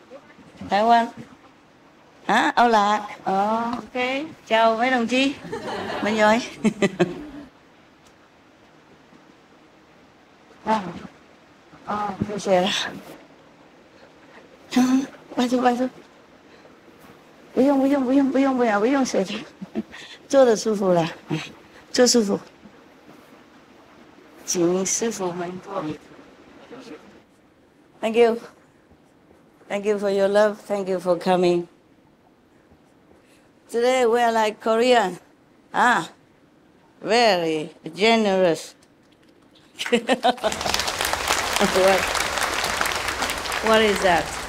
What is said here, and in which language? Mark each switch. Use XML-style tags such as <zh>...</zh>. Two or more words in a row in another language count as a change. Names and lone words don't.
<vi>Taiwan. Hả? Âu Lạc. Ok. Chào mấy đồng chí. Mình rồi. Bây giờ là. Bài thôi.</vi> <zh>不用写的，坐的舒服了，坐舒服。请师父们坐。</zh> <en>Thank you. Thank you for your love. Thank you for coming. Today we are like Korean. Very generous. What is that?</en>